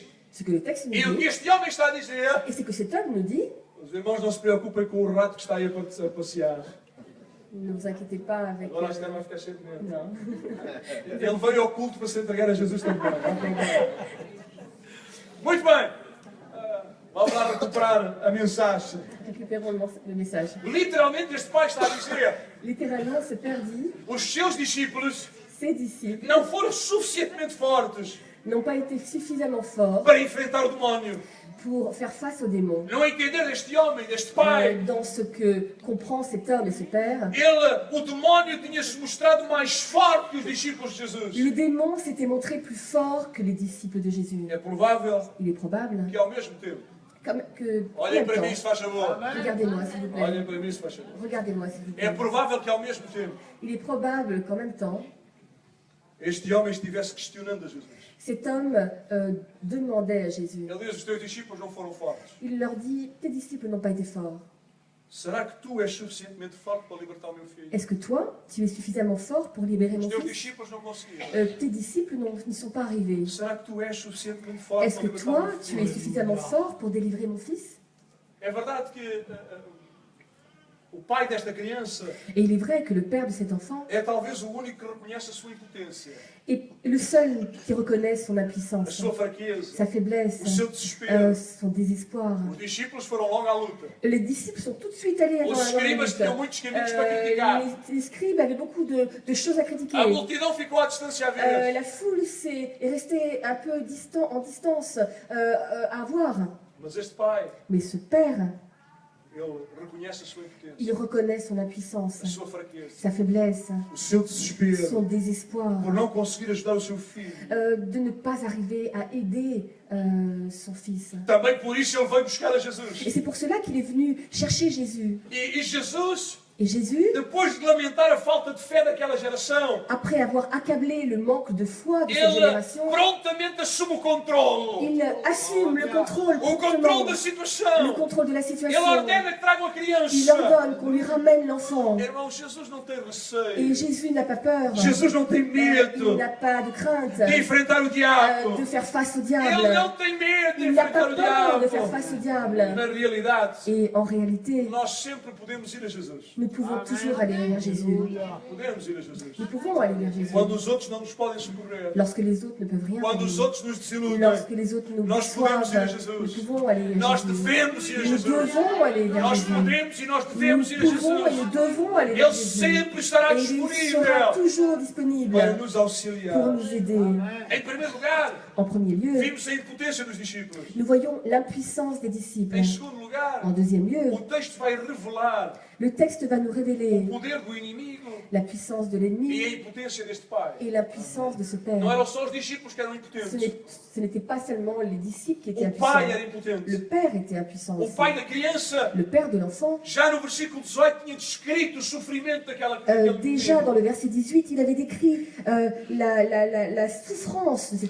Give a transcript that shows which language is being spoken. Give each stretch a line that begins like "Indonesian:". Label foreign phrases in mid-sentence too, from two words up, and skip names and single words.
French: Ce que le texte nous
Portuguese: e o que
French: dit,
Portuguese: este homem está a dizer,
French: et c'est que cet homme nous dit,
Portuguese: os irmãos não se preocupem com o rato que está aí a passear.
French: ne vous inquiétez pas avec...
Portuguese: Agora este vai ficar cheio de medo.
French: non.
Portuguese: Ele veio ao culto para se entregar a Jesus também. Não há problema. Muito bem. Vamos lá recuperar a mensagem.
French: Récupérons le message.
Portuguese: Literalmente este pai está a dizer,
French: Littéralement, ce père dit,
Portuguese: os seus discípulos
French: ses disciples
Portuguese: não foram suficientemente fortes
French: n'ont pas été suffisamment forts
Portuguese: para enfrentar o demónio.
French: pour faire face aux démons.
Portuguese: Não entender deste homem, deste pai.
French: Dans ce que comprend cet homme et ce père,
Portuguese: O demónio tinha-se mostrado mais forte que os discípulos de Jesus.
French: le démon s'était montré plus fort que les disciples de Jésus.
Portuguese: É provável
French: Il est probable
Portuguese: que ao mesmo tempo,
French: que...
Portuguese: olhem
French: en
Portuguese: para
French: même
Portuguese: mim se
French: temps,
Portuguese: faz favor,
French: regardez-moi s'il vous plaît.
Portuguese: olhem para mim se faz favor.
French: Regardez-moi s'il vous
Portuguese: É
French: plaît.
Portuguese: provável que ao mesmo tempo
French: Il est probable qu'en même temps,
Portuguese: este homem estivesse questionando a Jesus.
French: cet homme demandait à Jésus.
Portuguese: Ele diz, os teus discípulos não foram fortes.
French: Il leur dit, tes disciples n'ont pas été forts.
Portuguese: Será que tu és suficientemente forte para libertar o meu filho?
French: Est-ce que toi, tu es suffisamment fort pour libérer
Portuguese: Os
French: mon
Portuguese: teus
French: fils?
Portuguese: discípulos não conseguiram.
French: Tes disciples n'y sont pas arrivés.
Portuguese: Será que tu és suficientemente forte
French: Est-ce
Portuguese: para
French: que
Portuguese: libertar o
French: toi,
Portuguese: meu
French: tu es
Portuguese: filho?
French: suffisamment fort pour délivrer mon fils?
Portuguese: É verdade que o pai desta criança
French: Et il est vrai que le père de cet enfant
Portuguese: é talvez o único que reconhece a sua impotência,
French: est le seul qui reconnaît son
Portuguese: a
French: impuissance,
Portuguese: sua fraqueza,
French: sa faiblesse,
Portuguese: o seu desespero.
French: son désespoir.
Portuguese: Os discípulos foram logo à luta.
French: Les disciples sont tout de suite allés dans
Portuguese: Os
French: la
Portuguese: escribas
French: lutte.
Portuguese: tinham muitos caminhos para criticar.
French: Les scribes avaient beaucoup de choses à critiquer.
Portuguese: A multidão ficou à distância a ver.
French: La foule est restée un peu en distance à voir.
Portuguese: Mas este pai,
French: Mais ce père,
Portuguese: ele reconhece a sua
French: il
Portuguese: impotência,
French: reconnaît son impuissance,
Portuguese: a sua fraqueza,
French: sa faiblesse,
Portuguese: o seu desespero
French: son désespoir,
Portuguese: por não conseguir ajudar o seu filho.
French: de ne pas arriver à aider son fils.
Portuguese: Também por isso ele veio buscar a
French: Et
Portuguese: Jesus.
French: c'est pour cela qu'il est venu chercher Jésus.
Portuguese: E Jesus
French: Et Jésus,
Portuguese: depois de lamentar a falta de fé daquela geração,
French: après avoir accablé le manque de foi de cette
Portuguese: ele
French: génération,
Portuguese: prontamente assume o controle.
French: il assume le contrôle,
Portuguese: O controle
French: promptement,
Portuguese: da
French: le
Portuguese: situação.
French: contrôle de la
Portuguese: Ele
French: situation.
Portuguese: ordena que tragam a
French: Il
Portuguese: criança.
French: ordonne qu'on lui ramène l'enfant.
Portuguese: Irmão, Jesus não tem
French: Et
Portuguese: receio.
French: Jésus n'a pas peur.
Portuguese: Jesus não tem
French: Il
Portuguese: medo
French: n'a pas de crainte
Portuguese: de enfrentar o diabo.
French: de faire face au
Portuguese: Ele
French: diable.
Portuguese: não tem medo de
French: Il n'a
Portuguese: enfrentar
French: pas
Portuguese: o
French: peur de faire
Portuguese: diabo.
French: face au diable.
Portuguese: Na realidade,
French: Et en réalité,
Portuguese: nós sempre podemos ir a Jesus.
French: nous pouvons toujours aller vers Jésus.
Portuguese: Podemos ir a Jesus.
French: Nous pouvons aller vers Jésus.
Portuguese: Quando os outros não nos podem socorrer.
French: Lorsque les autres ne peuvent rien
Portuguese: Quando os
French: faire.
Portuguese: outros nos desiludem.
French: Lorsque les autres nous
Portuguese: Nós podemos ir a
French: déçoivent, nous
Portuguese: Jesus.
French: pouvons aller vers
Portuguese: Nós
French: Jésus.
Portuguese: devemos ir a
French: Nous
Portuguese: Jesus.
French: devons aller vers
Portuguese: Nós
French: Jésus.
Portuguese: podemos e nós
French: Nous
Portuguese: devemos ir a
French: pouvons et nous
Portuguese: Jesus.
French: devons aller vers
Portuguese: Ele
French: Jésus.
Portuguese: sempre estará
French: Et il sera
Portuguese: disponível
French: toujours disponible
Portuguese: para nos
French: pour
Portuguese: auxiliar.
French: nous aider.
Portuguese: Em primeiro lugar,
French: En premier lieu,
Portuguese: vimos a impotência dos discípulos.
French: nous voyons l'impuissance des disciples.
Portuguese: Em segundo lugar,
French: En deuxième lieu,
Portuguese: o texto vai revelar
French: le texte va nous révéler
Portuguese: o poder do inimigo
French: la puissance de
Portuguese: e a
French: l'ennemi
Portuguese: impotência deste pai.
French: et la puissance de ce
Portuguese: Não
French: Père.
Portuguese: eram só os discípulos que eram impotentes.
French: Ce n'était pas seulement les disciples qui étaient
Portuguese: O pai era
French: impuissants.
Portuguese: impotente.
French: Le Père était impuissant
Portuguese: O
French: aussi.
Portuguese: pai da criança,
French: Le Père de l'enfant,
Portuguese: já no versículo 18, tinha descrito o sofrimento daquele
French: déjà
Portuguese: menino.
French: dans le verset 18, il avait décrit la souffrance de cet